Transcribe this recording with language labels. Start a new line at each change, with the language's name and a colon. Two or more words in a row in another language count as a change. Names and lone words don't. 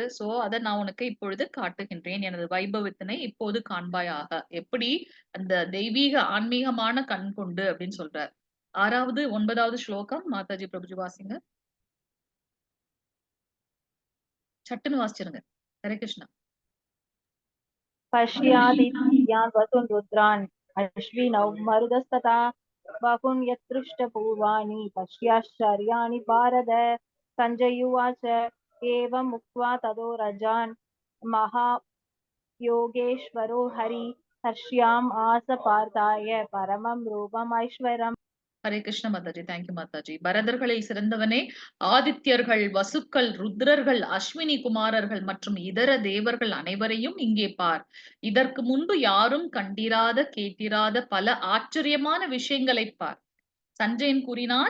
Tamil: சோ, அத நான் உனக்கு இப்பொழுது காட்டுகின்றேன். எனது வைபவத்தினை இப்போது காண்பாயாக. எப்படி அந்த தெய்வீக ஆன்மீகமான கண் கொண்டு அப்படின்னு சொல்றார். 6வது, 9வது ஸ்லோகம் மாதாஜி, பிரபுஜி வாசிங்க. சட்டுன்னு வாசிச்சிருங்க. ஹரே கிருஷ்ணா.
Sanskrit: पश्यादित्यान् वसुन् रुद्रान् अश्विनौ मरुदस्तथा बहून् यत्पृष्टपूर्वाणि पश्याश्चर्याणि भारत सञ्जयुवाच एवम् उक्त्वा ततो रजान् महायोगेश्वरो हरि हर्ष्याम् आस पार्थाय परमं रूपम् ऐश्वरम्.
Tamil: ஹரே கிருஷ்ண மாதாஜி. தேங்க்யூ மாதாஜி. பரதர்களில் சிறந்தவனே, ஆதித்யர்கள், வசுக்கள், ருத்ரர்கள், அஸ்வினி குமாரர்கள் மற்றும் இதர தேவர்கள் அனைவரையும் இங்கே பார். இதற்கு முன்பு யாரும் கண்டிராத கேட்டிராத பல ஆச்சரியமான விஷயங்களை பார். சஞ்சயன் கூறினான்.